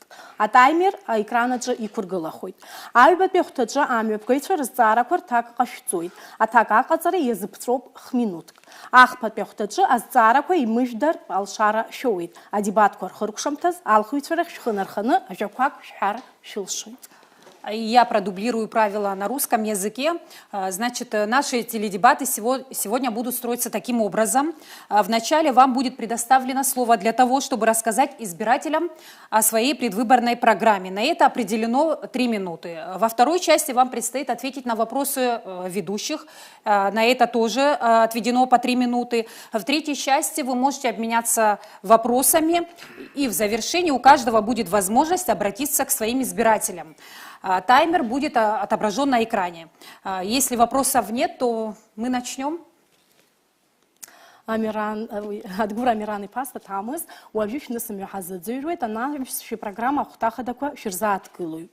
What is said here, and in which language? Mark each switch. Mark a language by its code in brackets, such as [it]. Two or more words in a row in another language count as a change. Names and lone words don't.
[ab] Атаймер аекран аҿы иқәыргылахоит. Аҩбатәи ахәҭаҿы амҩаԥгаҩцәа рызҵаарақәа рҭак ҟашәҵоит. Аҭак аҟаҵара иазыԥҵәоуп х-минуҭк. Ахԥатәи ахәҭаҿы азҵаарақәа имыжәдартә алшара шәоуеит. Адебатқәа рхыркәшамҭаз алхыҩцәа рахь шәхы ажәақәак шәҳәар шәылшоит. [ru] Я продублирую правила на русском языке. Значит, наши теледебаты сегодня будут строиться таким образом. Вначале вам будет предоставлено слово для того, чтобы рассказать избирателям о своей предвыборной программе. На это определено 3 минуты. Во второй части вам предстоит ответить на вопросы ведущих. На это тоже отведено по 3 минуты. В третьей части вы можете обменяться вопросами. И в завершении у каждого будет возможность обратиться к своим избирателям. Таймер будет отображен на экране. Если вопросов нет, то мы начнем. [ab] Адгәыр Амиран иԥа Ҭамыз, уажәы шәнысымҩа ҳазаӡырҩуеит, анаҩстәи программа ахәҭахадақәа шәырзааҭгылоит.